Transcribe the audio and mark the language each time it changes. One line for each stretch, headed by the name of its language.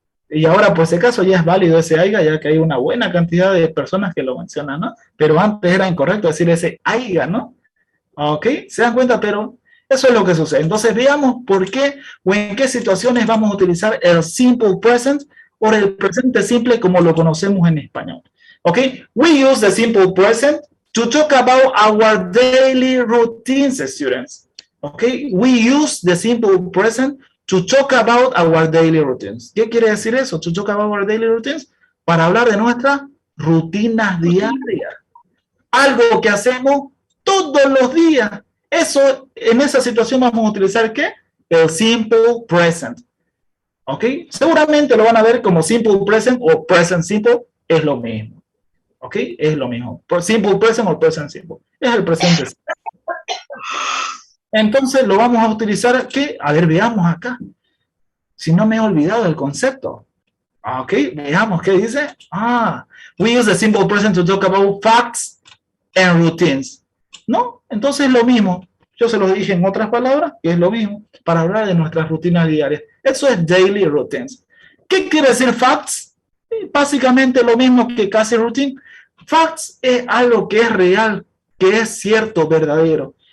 Spanish: Y ahora, por ese caso, ya es válido ese haiga, ya que hay una buena cantidad de personas que lo mencionan, ¿no? Pero antes era incorrecto decir ese haiga, ¿no? ¿Ok? ¿Se dan cuenta? Pero eso es lo que sucede. Entonces, veamos por qué o en qué situaciones vamos a utilizar el simple present o el presente simple como lo conocemos en español. ¿Ok?
English: We use the simple present to talk about our daily routines, students. ¿Ok? We use the simple present to talk about our daily routines.
Spanish: ¿Qué quiere decir eso?
English: To talk about our daily routines.
Spanish: Para hablar de nuestras rutinas diarias. Algo que hacemos todos los días. Eso, en esa situación vamos a utilizar ¿qué? El simple present. ¿Ok? Seguramente lo van a ver como simple present o present simple. Es lo mismo. ¿Ok? Es lo mismo. Simple present o present simple. Es el presente simple. Entonces lo vamos a utilizar ¿qué? A ver, veamos acá. Si no me he olvidado del concepto. Ok, veamos qué dice.
English: We use the simple present to talk about facts and routines.
Spanish: ¿No? Entonces lo mismo. Yo se lo dije en otras palabras, que es lo mismo, para hablar de nuestras rutinas diarias. Eso es daily routines. ¿Qué quiere decir facts? Básicamente lo mismo que casi routine. Facts es algo que es real, que es cierto, verdadero.